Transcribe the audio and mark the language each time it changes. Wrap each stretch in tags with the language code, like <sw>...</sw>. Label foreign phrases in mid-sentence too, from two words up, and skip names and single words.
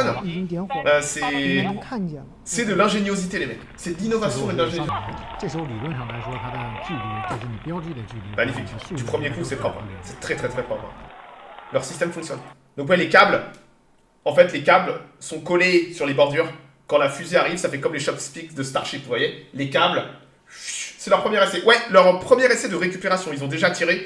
<zh>已经点火了， 能看见了。</zh> <fr>C'est de l'ingéniosité, les mecs. C'est de l'innovation et de l'ingéniosité.</fr> <zh>这时候理论上来说，它的距离就是你标记的距离。</zh> <fr>Magnifique. Du premier coup, c'est propre. C'est très très très propre. Leur système fonctionne. Donc ouais, les câbles, en fait, les câbles sont collés sur les bordures. Quand la fusée arrive, ça fait comme les chopsticks de Starship, vous voyez. Les câbles, c'est leur premier essai. Ouais, leur premier essai de récupération. Ils ont déjà tiré.</fr>